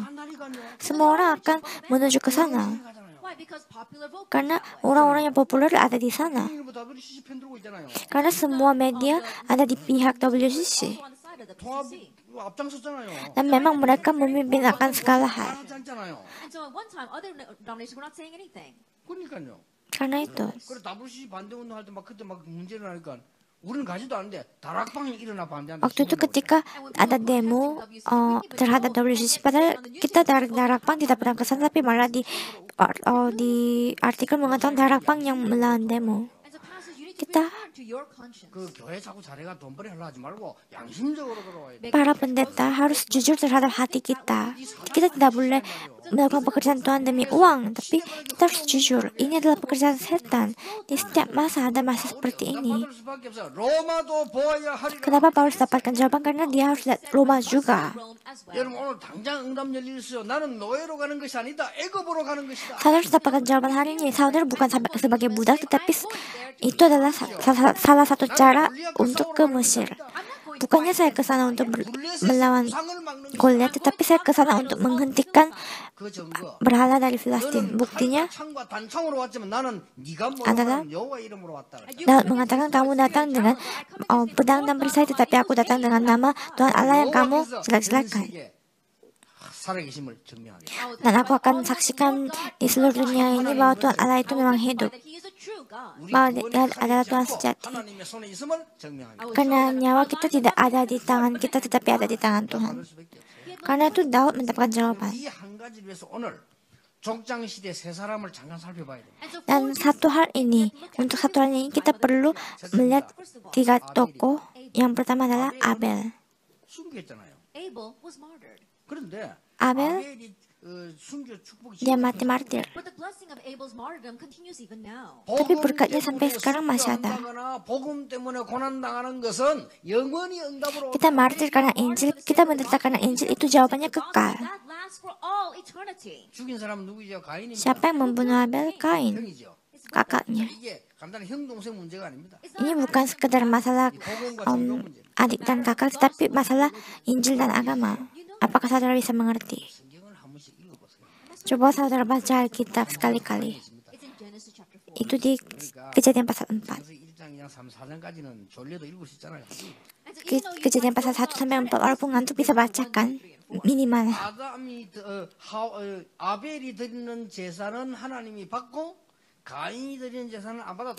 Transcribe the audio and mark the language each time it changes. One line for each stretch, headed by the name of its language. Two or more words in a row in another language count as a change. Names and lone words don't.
Korean: 한다니까요.
Indonesian: Semua orang akan menuju ke sana karena orang-orang yang populer ada di sana.
Korean: WCC 편 들고 있잖아요.
Indonesian: Karena semua media ada di pihak WCC.
Korean: 통합 앞장섰잖아요.
Indonesian: Dan memang mereka memimpin akan segala hal.
Korean: 하지 않잖아요. 그러니까요.
Indonesian: Karena itu,
Korean: 그래 WCC 반대 운동할 때 막 그때 막 문제를 하니까 우리는 가지도 않는데 다락방이 일어나 반대한다.
Indonesian: waktu itu ketika ada demo terhadap WCC, padahal kita dari Darakpang tidak pernah ke sana, tapi malah di artikel mengatakan Darakpang yang melawan demo. Kita
Korean: 그 교회 자꾸 자네가 돈벌이 하려 하지 말고 양심적으로 걸어와야 돼.
Indonesian: para pendeta harus jujur terhadap hati kita. Kita tidak boleh melakukan pekerjaan Tuhan demi uang, tapi kita harus jujur. Ini adalah pekerjaan setan. Di setiap masa ada masa seperti ini.
Korean: 받을 수밖에 없어요. 로마도 보아야 하리라.
Indonesian: Kenapa Paulus dapatkan jawaban? Karena dia harus lihat Roma juga.
Korean: 여러분 오늘 당장 응답 열릴 있어요. 나는 노예로 가는 것이 아니다. 애굽으로 가는 것이다.
Indonesian: Saudara harus dapatkan jawaban hari ini. Saudara bukan sebagai budak, tetapi itu adalah salah satu cara untuk ke Mesir. Bukannya saya ke sana untuk melawan Goliat, tetapi saya ke sana untuk menghentikan
Korean: 그 증거.
Indonesian: berhala dari Filistin. Buktinya
Korean: 창과 단창으로 왔지만 나는 네가
Indonesian: adalah
Korean: 뭐라고 여호와 이름으로 왔다.
Indonesian: Daud mengatakan kamu datang dengan pedang dan perisai, tetapi aku datang dengan nama Tuhan Allah yang kamu jelek-jelekan.
Korean: 살아계심을 증명하게.
Indonesian: Dan aku akan saksikan di seluruh dunia ini bahwa Tuhan Allah itu memang hidup.
Korean: 우리
Indonesian: bahwa
Korean: 구원이
Indonesian: dia adalah
Korean: 하나님의
Indonesian: Tuhan
Korean: 자고
Indonesian: sejati.
Korean: 하나님의 손에 있음을 증명합니다.
Indonesian: Karena nyawa kita tidak ada di tangan kita, tetapi ada di tangan Tuhan.
Korean: 받을 수밖에 없어요.
Indonesian: Karena itu Daud mendapatkan jawaban.
Korean: 이 한 가지를 위해서 오늘 족장 시대 세 사람을 잠깐 살펴봐야 됩니다.
Indonesian: Dan satu hal ini, untuk satu hal ini kita perlu melihat 3 tokoh. Yang pertama adalah Abel.
Korean: 순교했잖아요.
English: Abel was martyred.
Korean: 그런데
Indonesian: Abel,
Korean: 아벨이 순교 축복이
Indonesian: dia mati martir.
English: But the blessing of Abel's martyrdom continues even now.
Indonesian: Tapi berkatnya sampai sekarang masih ada.
Korean: 복음 때문에 고난 당하는 것은 영원히 응답으로
Indonesian: Kita martir karena Injil, kita menderita karena Injil, itu jawabannya kekal.
English: That lasts for all eternity.
Korean: 죽인 사람은 누구죠? 가인입니다.
Indonesian: Siapa yang membunuh Abel? Kain,
Korean: 형이죠.
Indonesian: kakaknya.
Korean: 이게 간단한 형 동생 문제가 아닙니다.
Indonesian: Ini bukan sekedar masalah adik dan kakak, tetapi masalah Injil dan agama. Apakah saudara bisa mengerti?
Korean: 성경을 한 번씩 읽어보세요.
Indonesian: Coba saudara baca Alkitab sekali-kali.
English: It's in Genesis chapter 4.
Indonesian: Itu di Kejadian pasal 4.
Korean: 그래서 1장, 2장, 3, 4장까지는 졸려도 읽을 수 있잖아요.
Indonesian: Kejadian pasal 1 sampai 4, walaupun ngantuk bisa bacakan minimal.
Korean: 아벨이 드리는 제사는 하나님이 받고 가인이 드리는 제사는 안 받았다.